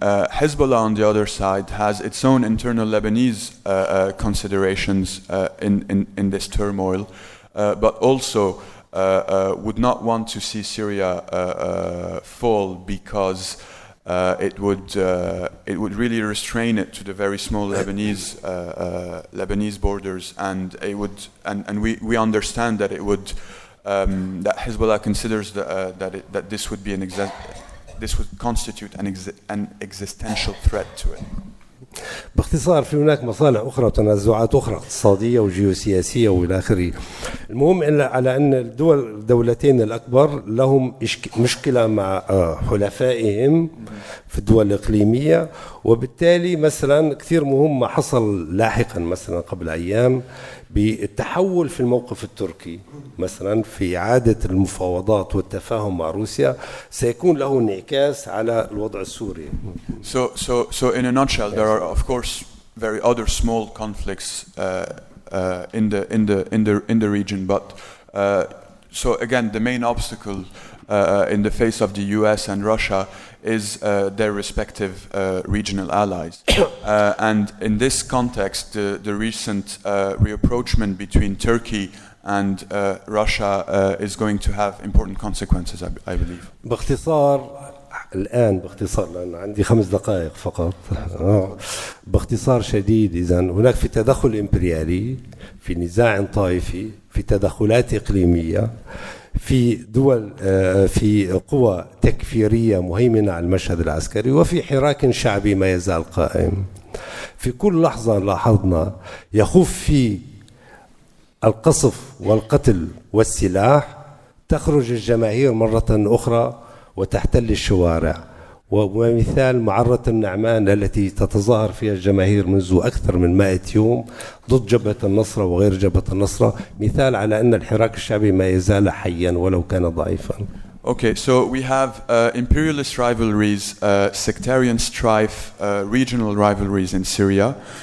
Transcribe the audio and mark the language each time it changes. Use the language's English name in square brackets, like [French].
[English] Hezbollah on the other side has its own internal Lebanese considerations in this turmoil, but also would not want to see Syria fall because it would really restrain it to the very small Lebanese borders, and we understand that it would that Hezbollah considers that this would constitute an existential threat to it. [Arabic] باختصار في هناك مصالح أخرى وتنازعات أخرى اقتصادية وجيوسياسية وإلى آخره. المهم على أن الدولتين الأكبر لهم مشكلة مع حلفائهم في الدول الإقليمية، وبالتالي مثلا كثير مهم ما حصل لاحقا مثلا قبل أيام بالتحول في الموقف التركي مثلا في إعادة المفاوضات والتفاهم مع روسيا سيكون له انعكاس على الوضع السوري. [English] So in a nutshell, there are of course very other small conflicts in the region, but so again the main obstacle in the face of the US and Russia is their respective regional allies. And in this context, the recent rapprochement between Turkey and Russia is going to have important consequences, I believe. [Arabic] باختصار لأن عندي 5 دقائق فقط. باختصار شديد، إذن هناك في تدخل إمبريالي، في نزاع طائفي، في تدخلات إقليمية، في دول، في قوى تكفيرية مهيمنة على المشهد العسكري، وفي حراك شعبي ما يزال قائم. في كل لحظة لاحظنا يخف في القصف والقتل والسلاح، تخرج الجماهير مرة أخرى وتحتل الشوارع، ومثال معرة النعمان التي تتظاهر فيها الجماهير منذ أكثر من 100 يوم ضد جبهة النصرة وغير جبهة النصرة، مثال على أن الحراك الشعبي ما يزال حيا ولو كان ضعيفا. [English] Okay, so we have imperialist rivalries, sectarian strife, regional rivalries in Syria.